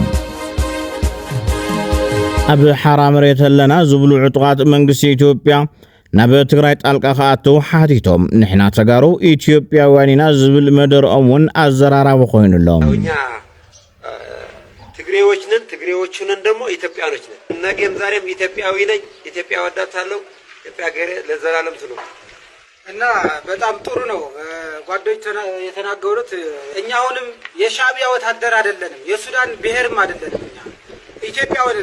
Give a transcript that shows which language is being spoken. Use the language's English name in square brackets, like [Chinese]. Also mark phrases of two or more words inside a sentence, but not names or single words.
[Tigrinya] ኣብ ሓራ መሬት ለና ዝብሉ ዕጡቃት መንግስቲ ኢትዮጵያ ናብ ትግራይ ጣልቃ ካኣተው ሓቲቶም ንሕና ተጋሩ ኢትዮጵያውያንና ዝብል መደርኦም አዘራራብ ኮይኑሎም [Amharic] ትግሬዎችንን ደግሞ ኢትዮጵያኖች ነን ነገም ዛሬም ኢትዮጵያዊ ነኝ ኢትዮጵያ ወዳታለሁ ኢትዮጵያ ገሬ ለዘላለም ትሉ እና በጣም ጥሩ ነው ጓዶች የተናገሩት እኛ አሁንም የሻዕቢያ ወታደር አይደለንም የሱዳን ብሔርም አይደለንም እኛ ኢትዮጵያውያን